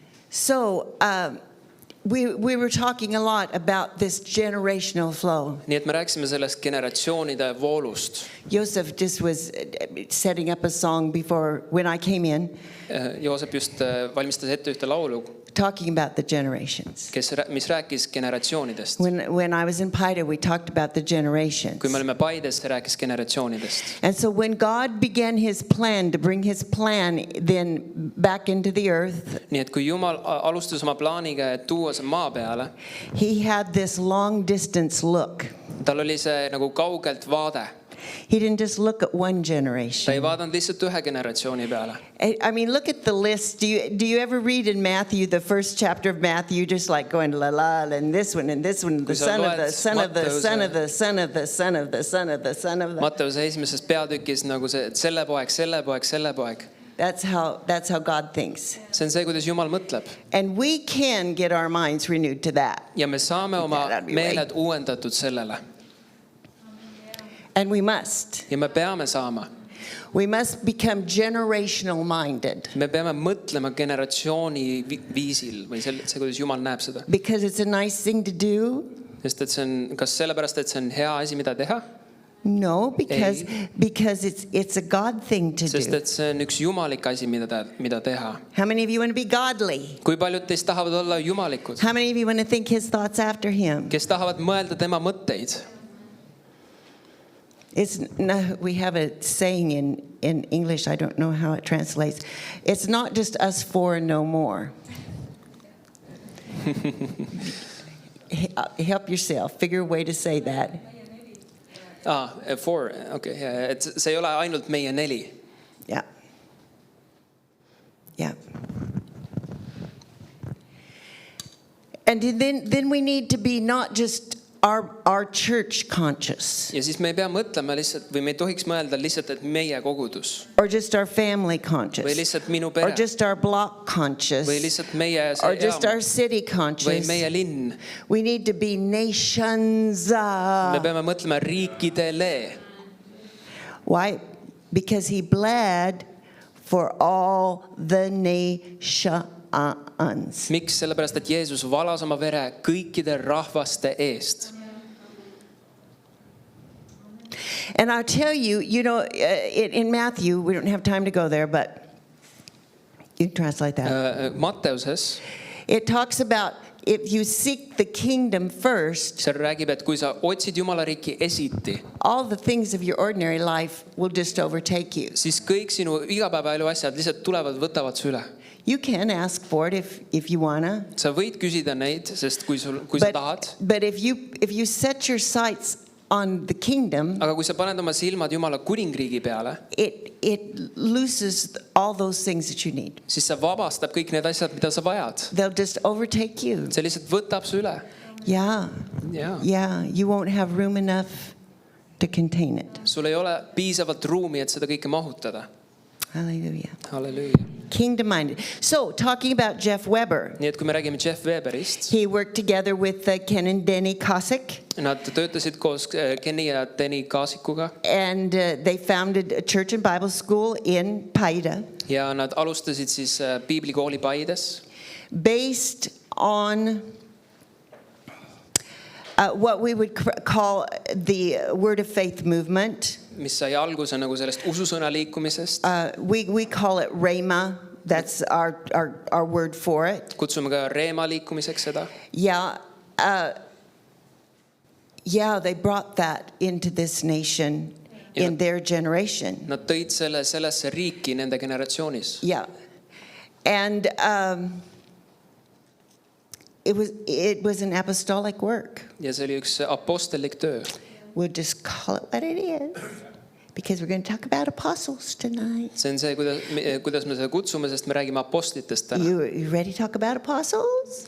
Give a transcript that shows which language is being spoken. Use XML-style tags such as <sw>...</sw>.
<en>So, we were talking a lot about this generational flow.</en> <et>Nii et me rääkisime sellest generatsioonide voolust.</et> <en>Joseph just was setting up a song before when I came in,</en> <et>Joosep just valmistas ette ühte laulu,</et> <en>talking about the generations.</en> <et>mis rääkis generatsioonidest.</et> <en>When I was in Paida, we talked about the generations.</en> <et>Kui me olime Paides, see rääkis generatsioonidest.</et> <en>And so when God began his plan to bring his plan then back into the earth,</en> <et>Nii et kui Jumal alustas oma plaaniga, et tuua see maa peale,</et> <en>he had this long distance look.</en> <et>tal oli see nagu kaugelt vaade.</et> <en>He didn't just look at one</en> <et>Ta ei</et> <en>generation.</en> <et>vaadanud lihtsalt ühe generatsiooni peale.</et> <en>I mean, look at the list. Do you ever read in Matthew, the first chapter of Matthew, just like going la la, and this one, and this one, the</en> <et>Kui sa</et> <en>son of the</en> <et>loed</et> <en>son of the son of</en> <et>Matteuse-</et> <en>the son of the son of the son of the son of the.</en> <et>Matteuse esimeses peatükis nagu see, et selle poeg, selle poeg, selle poeg.</et> <en>That's how God thinks.</en> <et>See on see, kuidas Jumal mõtleb.</et> <en>And we can get our minds renewed to that.</en> <et>Ja me saame oma</et> <en>That'd be right.</en> <et>meeled uuendatud sellele.</et> <en>And we must.</en> <et>Ja me peame saama.</et> <en>We must become generational minded</en> <et>Me peame mõtlema generatsiooni viisil või see, kuidas Jumal näeb seda.</et> <en>because it's a nice thing to do.</en> <et>Sest et see on, kas sellepärast, et see on hea asi, mida teha?</et> <en>No, because it's a God thing to</en> <et>sest</et> <en>do.</en> <et>et see on üks jumalik asi, mida teha.</et> <en>How many of you want to be godly?</en> <et>Kui paljud teist tahavad olla jumalikud,</et> <en>How many of you want to think his thoughts after him?</en> <et>kes tahavad mõelda tema mõtteid?</et> <en>We have a saying in English, I don't know how it translates. It's not just us four and no more. Help yourself. Figure a way to say that.</en> <et>Four, okei, et see ei ole ainult meie 4.</et> <en>Yeah. Yeah. And then we need to be not just our church conscious</en> <et>Ja siis me ei pea mõtlema lihtsalt, või me ei tohiks mõelda lihtsalt, et meie kogudus</et> <en>or just our family</en> <et>või</et> <en>conscious</en> <et>lihtsalt minu</et> <en>or</en> <et>pere</et> <en>just our block conscious</en> <et>või lihtsalt meie</et> <en>or just our</en> <et>elam</et> <en>city</en> <et>või</et> <en>conscious.</en> <et>meie linn.</et> <en>We need to be nations.</en> <et>Me peame mõtlema riikidele.</et> <en>Why? Because he bled for all the nations.</en> <et>Miks? Sellepärast, et Jeesus valas oma vere kõikide rahvaste eest.</et> <en>And I'll tell you, in Matthew, we don't have time to go there, but you can translate that.</en> <et>Matteuses</et> <en>It talks about if you seek the kingdom first,</en> <et>seal räägib, et kui sa otsid Jumala riiki esiti,</et> <en>all the things of your ordinary life will just overtake you.</en> <et>siis kõik sinu igapäevaelu asjad lihtsalt tulevad, võtavad su üle.</et> <en>You can ask for it if you wanna.</en> <et>Sa võid küsida neid, sest kui sa tahad.</et> <en>But if you set your sights on the kingdom,</en> <et>Aga kui sa paned oma silmad Jumala kuningriigi peale,</et> <en>it looses all those things that you need.</en> <et>siis sa vabastab kõik need asjad, mida sa vajad.</et> <en>They'll just overtake you.</en> <et>See lihtsalt võtab su üle.</et> <en>Yeah.</en> <et>Jaa.</et> <en>Yeah. You won't have room enough to contain it.</en> <et>Sul ei ole piisavalt ruumi, et seda kõike mahutada.</et> <en>Hallelujah.</en> <et>Halleluuja.</et> <en>Kingdom minded. So, talking about Jeff Weber,</en> <et>Nii et kui me räägime Jeff Weberist,</et> <en>he worked together with Ken and Denny Kosick,</en> <et>nad töötasid koos Kenny ja Denny Kaasikuga</et> <en>and they founded a church and Bible school in Paida</en> <et>ja nad alustasid siis piiblikooli Paides,</et> <en>based on what we would call the Word of Faith movement.</en> <et>mis sai alguse nagu sellest ususõna liikumisest.</et> <en>We call it Rhema. That's our word for it.</en> <et>Kutsume ka Reema liikumiseks seda.</et> <en>Yeah, they brought that into this nation in their generation.</en> <et>Nad tõid sellesse riiki nende generatsioonis.</et> <en>Yeah. And it was an apostolic work.</en> <et>Ja see oli üks apostellik töö.</et> <en>We'll just call it what it is, because we're going to talk about apostles tonight.</en> <et>See on see, kuidas me seda kutsume, sest me räägime apostlitest täna.</et> <en>You ready to talk about apostles?</en>